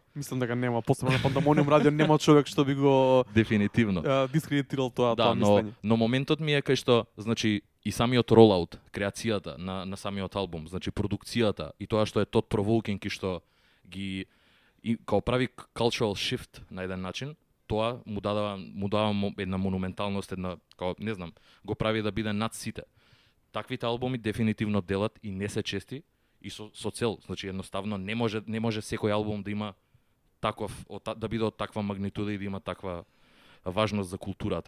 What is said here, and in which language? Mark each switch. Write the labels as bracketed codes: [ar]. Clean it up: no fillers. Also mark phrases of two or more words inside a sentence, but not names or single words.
[mk] Мислам дека нема, посебно на Пандамониум радио нема човек што би го дефинитивно дискредитирал тоа мислење. Но моментот ми е кај што, значи, и самиот ролаут, креацијата на самиот албум, значи продукцијата и тоа што е [en] Todd Provoking [mk] и што ги као прави [en] cultural shift [mk] на еден начин, тоа му дава една монументалност, една, као, не знам, го прави да биде над сите. Таквите албуми дефинитивно делат и не се чести и со цел, значи едноставно не може секој албум да има да биде од таква магнитуда и да има таква важност за културата.